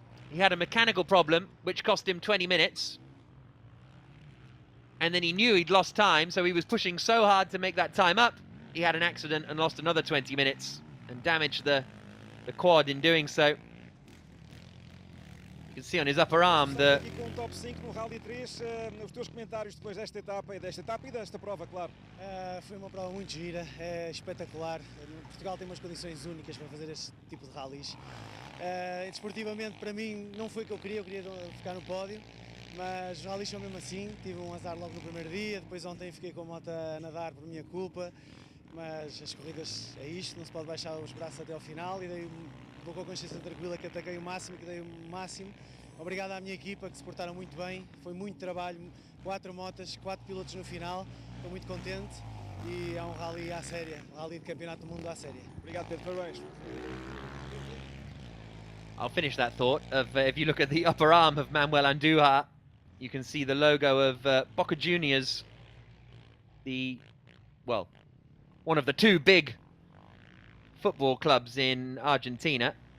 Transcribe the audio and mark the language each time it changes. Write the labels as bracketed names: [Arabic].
[English] He had a mechanical problem, which cost him 20 minutes. And then he knew he'd lost time, so he was pushing so hard to make that time up. He had an accident and lost another 20 minutes and damaged the quad in doing so. You can see on his upper arm the... [Portuguese] Aqui com o top 5 no Rally 3, os teus comentários depois desta etapa e desta prova, claro. Foi uma prova muito gira, espetacular. Portugal tem umas condições únicas para fazer este tipo de rallies. Desportivamente, para mim, não foi o que eu queria ficar no pódio, mas os rallies são mesmo assim. Tive um azar logo no primeiro dia, depois ontem fiquei com a moto a nadar por minha culpa, mas as corridas é isto, não se pode baixar os braços até ao final, e vou com a consciência tranquila que ataquei o máximo, que dei o máximo. Obrigado à minha equipa, que se portaram muito bem, foi muito trabalho, 4 motas, 4 pilotos no final, estou muito contente e é um rally à séria, um rally de campeonato do mundo à séria. Obrigado, Pedro, parabéns. [English] I'll finish that thought of if you look at the upper arm of Manuel Andújar, you can see the logo of Boca Juniors, one of the 2 big football clubs in Argentina.